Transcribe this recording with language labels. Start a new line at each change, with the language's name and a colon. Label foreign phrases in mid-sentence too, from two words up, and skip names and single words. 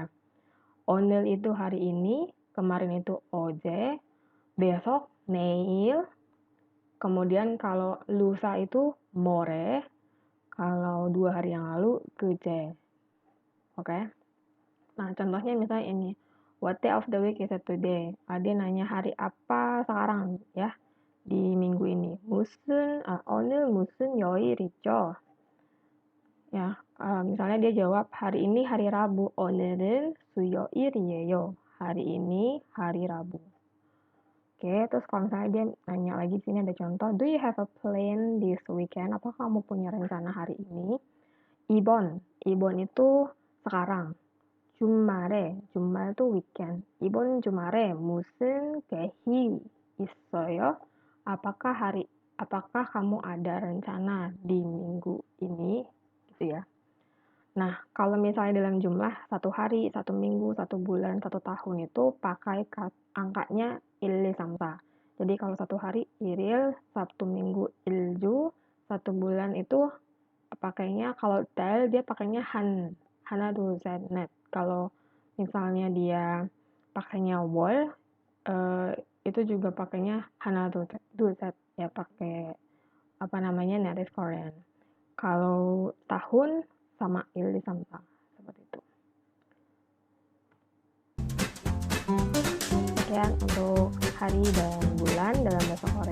Indonesian: O늘 itu hari ini, kemarin itu oje, besok neil, kemudian kalau lusa itu more, kalau 2 hari yang lalu kece. Oke. Nah, contohnya misalnya ini.
English: What day of the week is it today?
Indonesian: Dia nanya hari apa sekarang ya. di minggu ini.
Korean: 오늘 무슨 요일이죠?
Indonesian: Ya, misalnya dia jawab, hari ini hari Rabu.
Korean: 오늘은 수요일이에요.
Indonesian: Hari ini hari Rabu. Oke, terus kalau misalnya dia nanya lagi, di sini ada contoh,
English: do you have a plan this weekend?
Indonesian: Apakah kamu punya rencana hari ini? 이번 itu sekarang. 주말 itu weekend.
Korean: 이번 주말에 무슨 계획이 있어요?
Indonesian: Apakah kamu ada rencana di minggu ini? Gitu ya. Nah, kalau misalnya dalam jumlah 1 hari, 1 minggu, 1 bulan, 1 tahun itu pakai angkanya 1, 2, 3. Jadi kalau 1 hari 일일, 1 minggu 일주, 1 bulan itu pakainya kalau 달 dia pakainya
Korean: 하나, 둘, 셋, 넷.
Indonesian: Kalau misalnya dia pakainya 월, itu juga pakainya
Korean: 하나, 둘, 셋.
Indonesian: Ya pakai
English: native Korean.
Indonesian: Kalau tahun sama 1, 2, 3 seperti itu. Sekian untuk hari dan bulan dalam bahasa